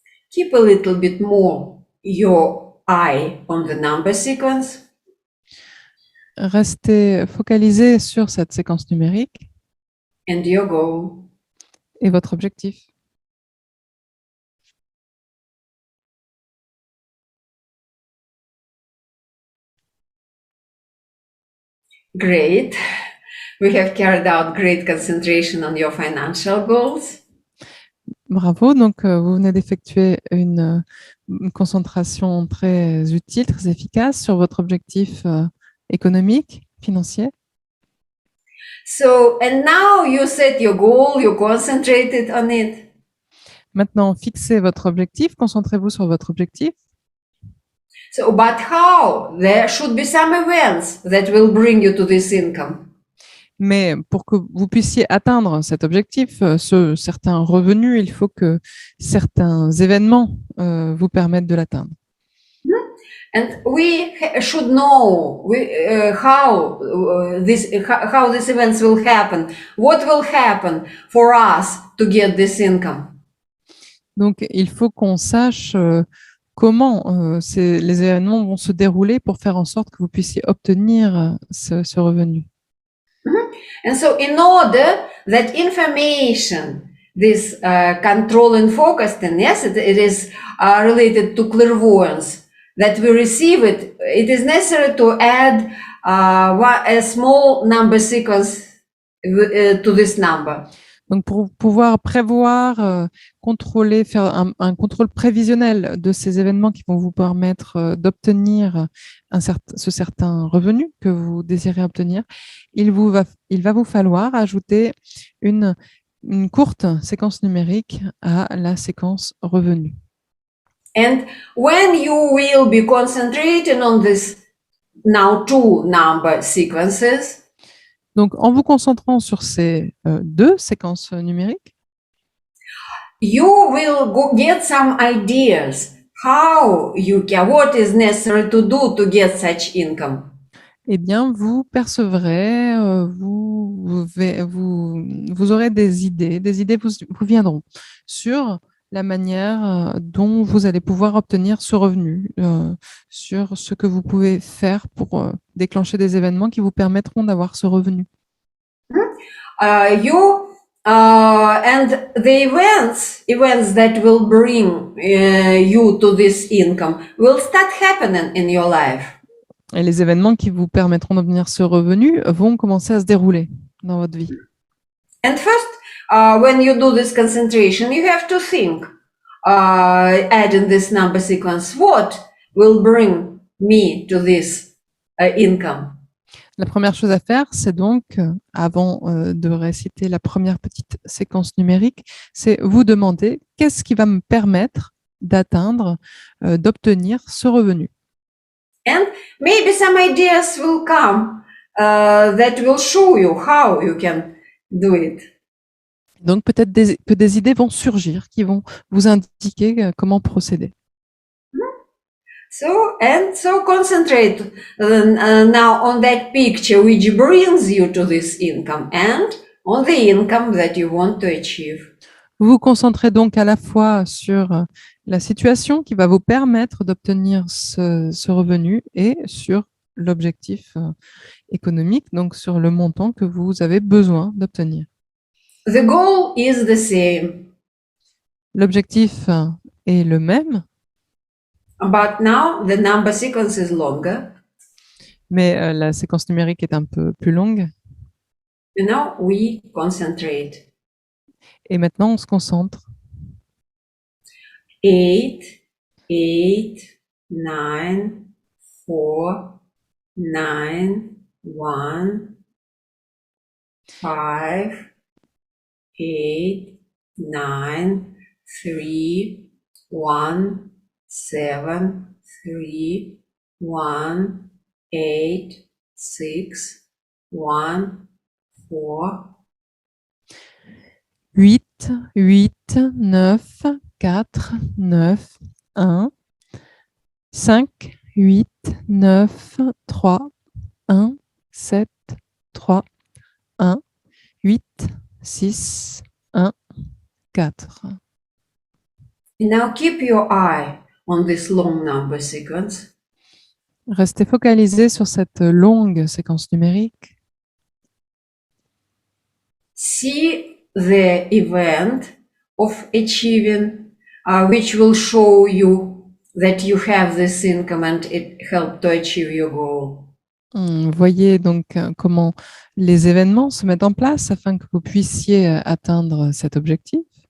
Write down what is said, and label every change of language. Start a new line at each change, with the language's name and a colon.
English: Keep a little bit more your eye on the number sequence.
French: Restez focalisé sur cette séquence numérique
English: And your goal.
French: et votre objectif.
English: Great. We have carried out great concentration on your financial goals.
French: Bravo, donc vous venez d'effectuer une concentration très utile, très efficace sur votre objectif économique, financier.
English: So, and now you set your goal, you concentrated on it.
French: Maintenant, fixez votre objectif, concentrez-vous sur votre objectif.
English: So, but how? There should be some events that will bring you to this income.
French: Mais pour que vous puissiez atteindre cet objectif, certains revenus, il faut que certains événements vous permettent de l'atteindre.
English: And we should know how these events will happen. What will happen for us to get this income?
French: Donc, il faut qu'on sache comment les événements vont se dérouler pour faire en sorte que vous puissiez obtenir ce revenu.
English: And so in order that information, this control and focusing, yes, it is related to clairvoyance, that we receive it, it is necessary to add a small number sequence to this number.
French: Donc, pour pouvoir prévoir, contrôler, faire un contrôle prévisionnel de ces événements qui vont vous permettre d'obtenir ce certain revenu que vous désirez obtenir, il va vous falloir ajouter une courte séquence numérique à la séquence revenu.
English: And when you will be concentrating on this now two number sequences,
French: Donc, en vous concentrant sur ces deux séquences numériques,
English: you will get some ideas how you can, what is necessary to do to get such income.
French: eh bien, vous percevrez, vous aurez des idées vous viendront sur la manière dont vous allez pouvoir obtenir ce revenu, sur ce que vous pouvez faire pour déclencher des événements qui vous permettront d'avoir ce revenu.
English: And the events that will bring you to this income will start happening in your life.
French: Et les événements qui vous permettront d'obtenir ce revenu vont commencer à se dérouler dans votre vie.
English: And first, when you do this concentration, you have to think, adding this number sequence, what will bring me to this income?
French: La première chose à faire, c'est donc, avant de réciter la première petite séquence numérique, c'est vous demander qu'est-ce qui va me permettre d'atteindre, d'obtenir ce revenu.
English: And maybe some ideas will come that will show you how you can do it.
French: Donc peut-être que des idées vont surgir qui vont vous indiquer comment procéder.
English: So concentrate now on that picture which brings you to this income and on the income that you want to achieve.
French: Vous vous concentrez donc à la fois sur la situation qui va vous permettre d'obtenir ce revenu et sur l'objectif économique, donc sur le montant que vous avez besoin d'obtenir.
English: The goal is the same.
French: L'objectif est le même.
English: But now the number sequence is longer.
French: Mais la séquence numérique est un peu plus longue.
English: And now we concentrate.
French: Et maintenant, on se concentre.
English: 8, 8, 9, 4, 9, 1, 5, 8, 9, 3, 1, 7, 3, 1, 8, 6, 1, 4.
French: 8, 8, 9, 4, 9, 1, 5, 8, 9, 3, 1, 7, 3, 1, 8, 6, 1, 4.
English: Now keep your eye on this long number sequence.
French: Restez focalisé sur cette longue séquence numérique.
English: See the event of achieving, which will show you that you have this income and it helped to achieve your goal.
French: Voyez donc comment les événements se mettent en place afin que vous puissiez atteindre cet objectif.